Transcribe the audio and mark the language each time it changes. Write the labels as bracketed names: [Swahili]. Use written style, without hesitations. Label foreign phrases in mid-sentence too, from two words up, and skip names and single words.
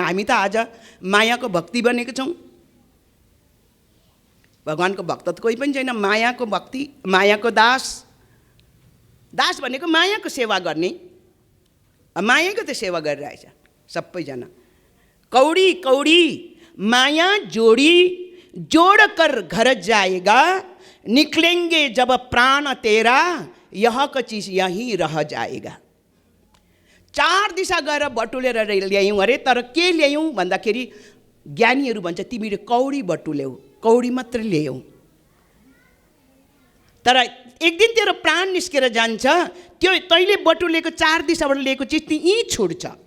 [Nepali] हामी त आज मायाको भक्ति बनेको छौँ। भगवानको भक्त त कोही पनि छैन। मायाको भक्ति, मायाको दास। दास भनेको मायाको सेवा गर्ने, मायाको त सेवा गरिरहेछ सबैजना। [Hindi] कौडी कौडी माया जोडी, जोड़ कर घर जाएगा, निकलेंगे जब प्राण तेरा, यह का चीज यहीं रह जाएगा। [Nepali] 4 दिशा गएर बटुलेर ल्यायौँ अरे, तर के ल्यायौँ भन्दाखेरि ज्ञानीहरू भन्छ तिमीले कौडी बटुल्यौ, कौडी मात्र ल्यायौ, तर एक दिन तेरो प्राण निस्केर जान्छ। त्यो तैँले बटुलेको 4 दिशाबाट लिएको चिज त्यहीँ छुट्छ।